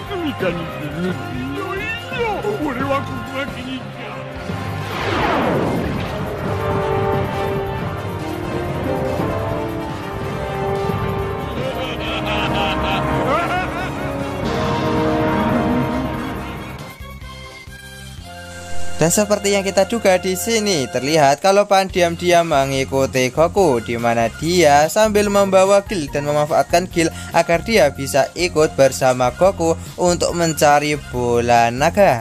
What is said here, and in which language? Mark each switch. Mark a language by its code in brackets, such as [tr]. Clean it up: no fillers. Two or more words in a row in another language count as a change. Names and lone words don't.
[ja] かにする。よいしょ、俺はここが気に入った。 [id] Dan seperti yang kita duga di sini, terlihat kalau Pan diam-diam mengikuti Goku, di mana dia sambil membawa Gil dan memanfaatkan Gil agar dia bisa ikut bersama Goku untuk mencari bola naga.